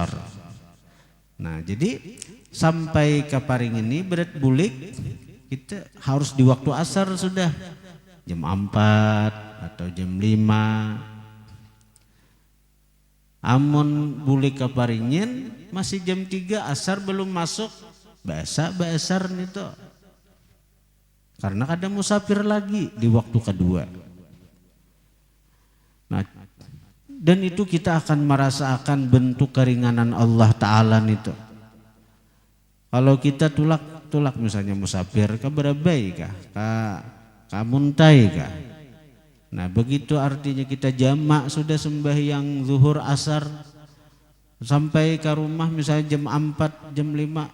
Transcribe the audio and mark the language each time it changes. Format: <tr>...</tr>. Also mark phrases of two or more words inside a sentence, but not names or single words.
<id>Nah, jadi sampai ke Paringin ini berat bulik kita harus di waktu asar sudah jam 4 atau jam 5.</id> <bjn>Amun bulik ke Paringin masih jam 3 asar belum masuk, basar itu.</bjn> <id>Karena ada musafir lagi di waktu kedua. Nah, dan itu kita akan merasakan bentuk keringanan Allah Ta'ala itu.</id> <bjn>Kalau kita tulak misalnya musafir ke Barabai kah, ke Muntai kah.</bjn> <id>Nah, begitu artinya kita jamak sudah sembahyang zuhur asar sampai ke rumah misalnya jam 4, jam 5.</id>